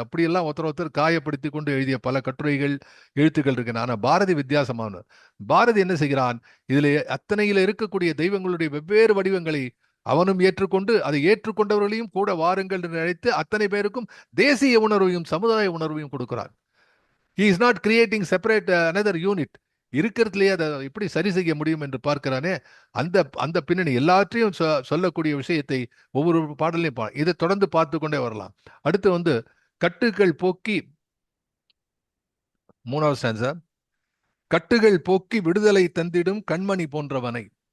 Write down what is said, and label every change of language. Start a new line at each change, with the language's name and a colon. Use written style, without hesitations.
Tamil: அப்படியெல்லாம் ஒருத்தர் காயப்படுத்தி கொண்டு எழுதிய பல கட்டுரைகள், எழுத்துக்கள் இருக்கு. ஆனால் பாரதி வித்தியாசமானவர். பாரதி என்ன செய்கிறான், இதுல அத்தனையில இருக்கக்கூடிய தெய்வங்களுடைய வெவ்வேறு வடிவங்களை அவனும் ஏற்றுக்கொண்டு அதை ஏற்றுக்கொண்டவர்களையும் கூட வாருங்கள் என்று நினைத்து அத்தனை பேருக்கும் தேசிய உணர்வையும் சமுதாய உணர்வையும் கொடுக்கிறான்.
English: He is not creating separate another unit.
Tamil: இருக்கிறதுலேயே அதை எப்படி சரி செய்ய முடியும் என்று பார்க்கிறானே, அந்த பின்னணி எல்லாற்றையும் சொல்லக்கூடிய விஷயத்தை ஒவ்வொரு பாடலையும் இதை தொடர்ந்து பார்த்து கொண்டே வரலாம். அடுத்து வந்து கட்டுகள் போக்கி, 3வது ஸ்டான்ஸா, கட்டுகள் போக்கி விடுதலை தந்திடும் கண்மணி போன்றவனை.